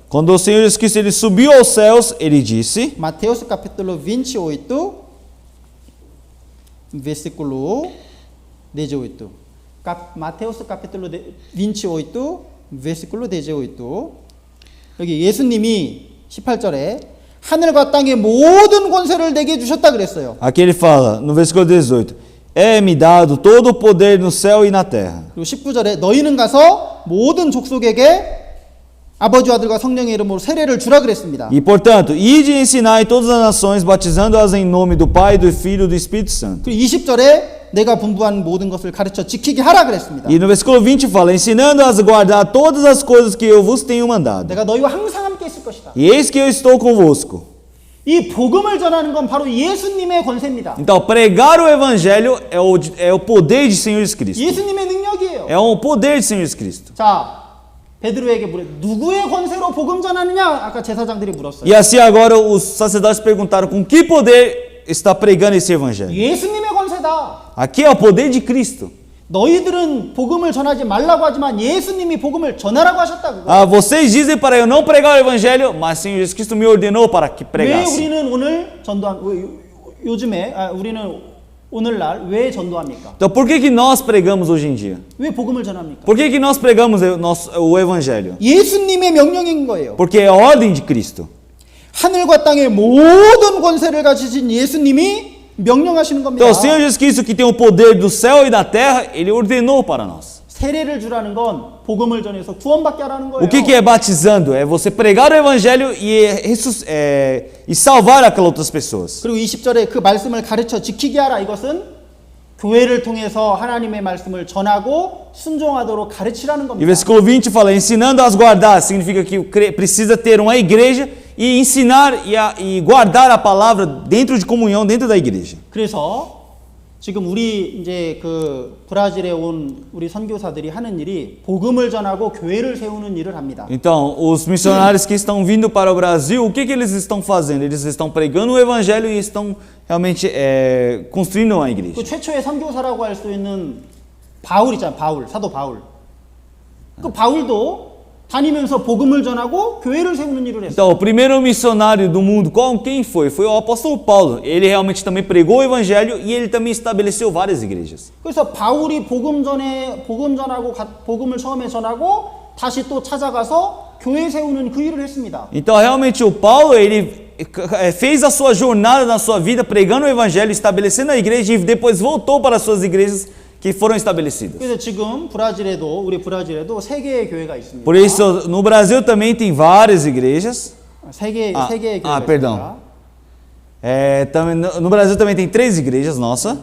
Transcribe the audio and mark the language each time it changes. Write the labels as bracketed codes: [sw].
[pt] Quando o Senhor Jesus Cristo ele subiu aos céus, ele disse, Mateus capítulo 28, versículo 18. Mateus capítulo 28, versículo 18. [ko] 여기 예수님이 18절에 하늘과 땅의 모든 권세를 내게 주셨다 그랬어요. [pt] aqui ele fala, no versículo 18, é-me dado todo o poder no céu e na terra. [ko] 그리고 19절에 너희는 가서 모든 족속에게 아버지와 아들과 성령의 이름으로 세례를 주라 그랬습니다. [pt] E portanto, ide e ensinai todas as nações, batizando-as em nome do Pai, do Filho e do Espírito Santo. [ko] 그리고 20절에 내가 분부한 모든 것을 가르쳐 지키게 하라 그랬습니다. [pt] E no versículo 20 fala, ensinando-as a guardar todas as coisas que eu vos tenho mandado. [ko] 내가 너희와 항상 함께 있을 것이다. [pt] E eis que eu estou convosco. [ko] 이 복음을 전하는 건 바로 예수님의 권세입니다. [pt] Então, pregar o evangelho é o poder de Senhor Jesus Cristo. [ko] 예수님의 능력이에요. [pt] É o poder de Senhor Jesus Cristo. [ko] 자, 베드로에게 물어 누구의 권세로 복음 전하느냐? 아까 제사장들이 물었어요. [pt] E assim agora os sacerdotes perguntaram com que poder está pregando esse evangelho. [ko] 예수님의 권세다. [pt] Aqui é o poder de Cristo. [ko] 너희들은 복음을 전하지 말라고 하지만 예수님이 복음을 전하라고 하셨다고. [pt] Ah, vocês dizem para eu não pregar o evangelho, mas Senhor Jesus Cristo me ordenou para que [ko] 왜 [pt] pregasse. [ko] 우리는 오늘 전도한 요즘에 우리는 오늘날 왜 전도합니까? [pt] Então por que nós pregamos hoje em dia? [ko] 왜 복음을 전합니까? [pt] Por que nós pregamos o evangelho? [ko] 예수님의 명령인 거예요. [pt] Porque é a ordem de Cristo. [ko] 하늘과 땅의 모든 권세를 가지신 예수님이 명령하시는 겁니다. [pt] Então o Senhor Jesus Cristo, que tem o poder do céu e da terra, ele ordenou para nós. [ko] 세례를 주라는 건 복음을 전해서 구원받게 하라는 거예요. [pt] O que é batizando? É você pregar o evangelho e salvar aquelas outras pessoas. [ko] 그리고 20절에 그 말씀을 가르쳐 지키게 하라. 이것은 교회를 통해서 하나님의 말씀을 전하고 순종하도록 가르치라는 [pt] E [ko] 겁니다. [pt] versículo 20 fala, ensinando a guardar, significa que precisa ter uma igreja e ensinar e guardar a palavra dentro de comunhão, dentro da igreja. [ko] 그래서 지금 우리 이제 그 브라질에 온 우리 선교사들이 하는 일이 복음을 전하고 교회를 세우는 일을 합니다. [pt] Então, os missionários que estão vindo para o Brasil, o que eles estão fazendo? Eles estão pregando o evangelho e estão realmente construindo uma igreja. [ko] 그 최초의 선교사라고 할 수 있는 바울 있잖아요. 바울, 사도 바울. 그 바울도 다니면서 복음을 전하고 교회를 세우는 일을 했어요. [pt] Então, o primeiro missionário do mundo, quem foi? Foi o apóstolo Paulo. Ele realmente também pregou o evangelho e ele também estabeleceu várias igrejas. [ko] 그래서 바울이 복음 전하고 복음을 처음에 전하고 다시 또 찾아가서 교회 세우는 그 일을 했습니다. [pt] Então, realmente o Paulo, ele fez a sua jornada na sua vida pregando o evangelho, estabelecendo a igreja e depois voltou para as suas igrejas que foram estabelecidas. [ko] 그래서 지금 우리 브라질에도 세 개의 교회가 있습니다. [pt] Por isso, no Brasil também tem várias igrejas. [ko] 세 개의 교회가 [pt] perdão. [ko] 있습니다. [pt] Também, no Brasil também tem 3 igrejas, nossa.